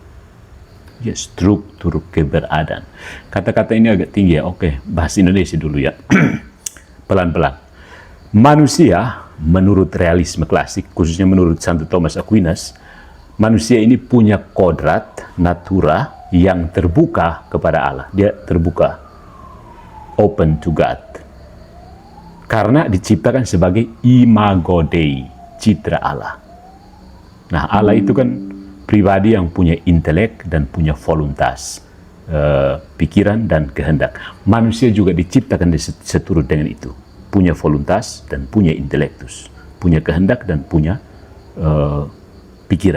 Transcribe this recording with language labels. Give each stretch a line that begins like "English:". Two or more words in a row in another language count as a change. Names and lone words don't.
Indonesian: Ya, struktur keberadaan. Kata-kata ini agak tinggi ya. Oke, bahasa Indonesia dulu ya. Pelan-pelan. Manusia, menurut realisme klasik, khususnya menurut Santo Thomas Aquinas, manusia ini punya kodrat, natura, yang terbuka kepada Allah. Dia terbuka.
English: Open to God.
Indonesian: Karena diciptakan sebagai
Latin: imago Dei,
Indonesian: citra Allah. Nah, Allah itu kan pribadi yang punya intelek dan punya voluntas, pikiran dan kehendak. Manusia juga diciptakan seturut dengan itu. Punya voluntas dan punya intelektus. Punya kehendak dan punya pikiran.